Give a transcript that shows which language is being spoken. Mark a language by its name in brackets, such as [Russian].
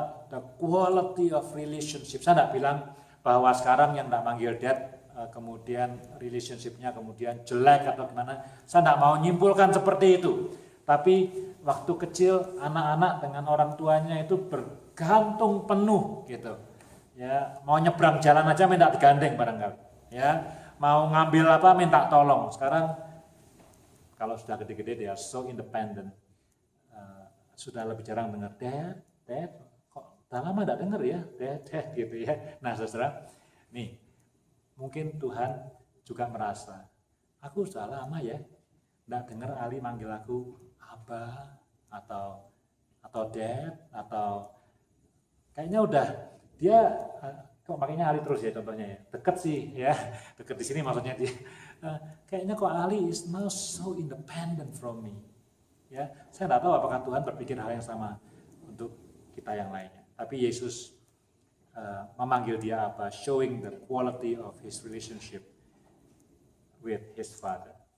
[English] The quality of relationship. [Indonesian] Saya tidak bilang bahwa sekarang yang tidak manggil Dad kemudian relationship-nya kemudian jelek atau gimana. Saya tidak mau nyimpulkan seperti itu. Tapi waktu kecil anak-anak dengan orang tuanya itu bergantung penuh gitu. Ya, mau nyebrang jalan aja minta digandeng barangkali. Ya, mau ngambil apa minta tolong. Sekarang kalau sudah gede-gede dia [English] so independent. [Indonesian] Sudah lebih jarang dengar Dad, kok udah lama tidak dengar ya, Dad gitu ya. Nah, saudara, nih mungkin Tuhan juga merasa, aku sudah lama ya, tidak dengar Ali manggil aku Abah atau Dad atau kayaknya udah dia kok makanya Ali terus ya contohnya ya, deket sih ya, deket di sini maksudnya dia, kayaknya kok Ali [English] is now so independent from me. [Indonesian] Ya, saya tidak tahu apakah Tuhan berpikir hal yang sama untuk kita yang lainnya. Tapi Yesus memanggil dia apa? [English] Showing the quality of his relationship with his father.